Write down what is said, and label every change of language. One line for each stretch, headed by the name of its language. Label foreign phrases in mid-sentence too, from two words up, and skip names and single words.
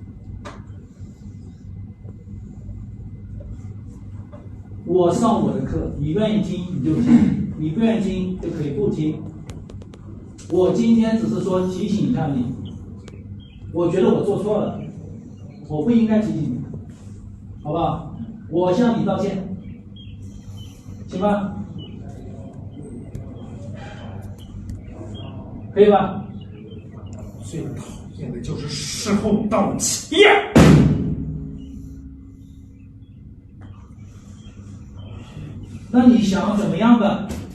Chinese: 我上我的課，你願意聽你就聽，你不願意聽就可以不聽。我今天只是說提醒一下你，我覺得我做錯了，我不應該提醒你，好不好？我向你道歉，行吧？可以吧？最討厭的就是事後道歉。那你想怎麼樣的？